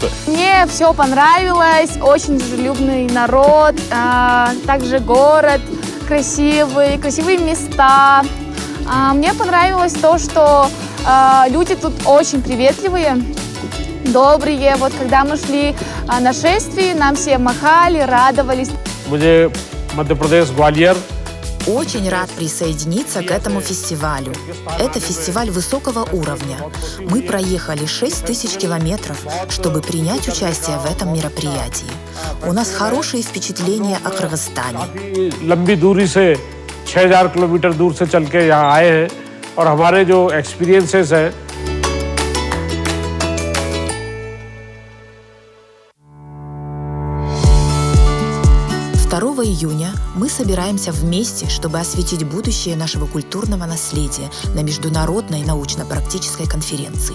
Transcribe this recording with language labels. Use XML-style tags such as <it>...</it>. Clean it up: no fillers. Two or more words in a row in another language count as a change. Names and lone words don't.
<ru>Мне все понравилось, очень дружелюбный народ, также город красивый, красивые места. Мне понравилось то, что люди тут очень приветливые, добрые. Вот когда мы шли на шествие, нам все махали, радовались.</ru> <hi>मुझे मध्य प्रदेश ग्वालियर</hi> <ru>Очень рад присоединиться к этому фестивалю. Это фестиваль высокого уровня. Мы проехали 6000 километров, чтобы принять участие в этом мероприятии. У нас хорошие впечатления о Кыргызстане.</ru> <hi>लंबी दूरी से 6000 किलोमीटर दूर से चल के यहाँ आए हैं और हमारे जो एक्सपीरियंसेस है</hi> <ru>2 июня мы собираемся вместе, чтобы осветить будущее нашего культурного наследия на международной научно-практической конференции.</ru>